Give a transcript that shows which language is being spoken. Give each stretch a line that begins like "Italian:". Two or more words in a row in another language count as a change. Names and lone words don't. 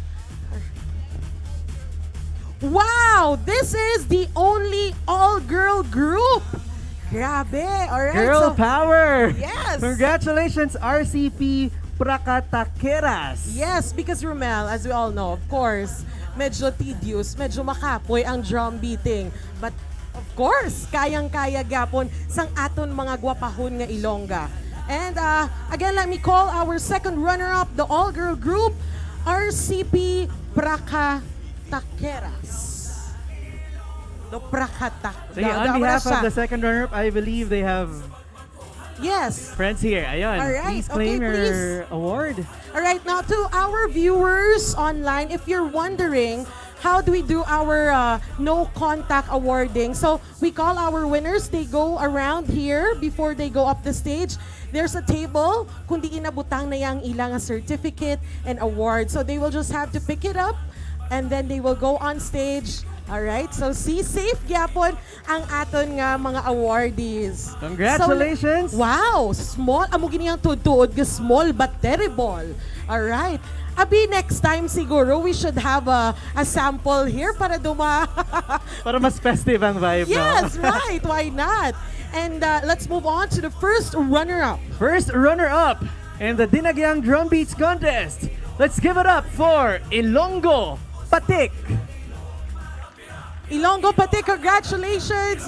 English: Wow! This is the only all-girl group. Grabe. All right. Girl power! Yes. Congratulations, RCP Prakatakeras. Yes, because Romel, as we all know, of course,
Hiligaynon: medyo tedious, medyo makapoy ang drum beating.
English: But of course,
Hiligaynon: kayang-kaya gapon sang aton mga gwapahon nga Ilongga.
English: And again, let me call our second runner-up, the all-girl group, RCP Prakatakeras. The Prakatak. Sige, on behalf of the second runner-up, I believe they have Yes. friends here. Ayun, All right, please claim okay, your please. award. All right, now to our viewers online, if you're wondering, how do we do our no contact awarding? So we call our winners, they go around here before they go up the stage. There's a table,
Hiligaynon: kundi inabutang na yang ilang
English: certificate and award. So they will just have to pick it up and then they will go on stage.
Hiligaynon: Alright, so see, safe gyapon ang aton nga mga awardees.
English: Congratulations!
Hiligaynon: So, wow, small. Amo gini ang tuod ga
English: small but terrible. Alright. Abi, next time siguro we should have a sample here para
Hiligaynon: Para mas festive ang vibe,
English: Yes, no? right. Why not? And let's move on to the first runner-up. First runner-up in the Dinagyang Drum Beats Contest. Let's give it up for Ilonggo Patik. Ilonggo Pate, congratulations.